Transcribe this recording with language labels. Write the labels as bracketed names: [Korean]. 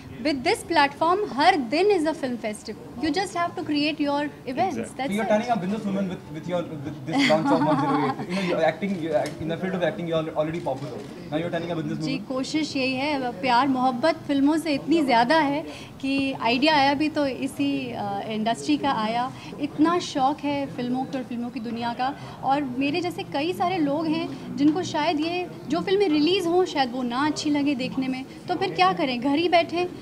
[English] With this platform हर दिन is a film festival. You just have to create your events. So you're turning a businesswoman with this launch of 108. You know, you're acting in the field of acting. You're already popular. Now you're turning a businesswoman. [Hindi] जी, कोशिश यही है. प्यार मोहब्बत फिल्मों से इतनी ज़्यादा है कि आइडिया आया भी तो इसी इंडस्ट्री का आया. इतना शौक़ है फिल्मों और फिल्मों की दुनिया का. और मेरे जैसे कई सारे लोग हैं जिनको शायद ये जो फिल्में रिलीज़ हों शायद वो ना अच्छी लगे देखने में, तो फिर क्या करें, घर ही बैठें.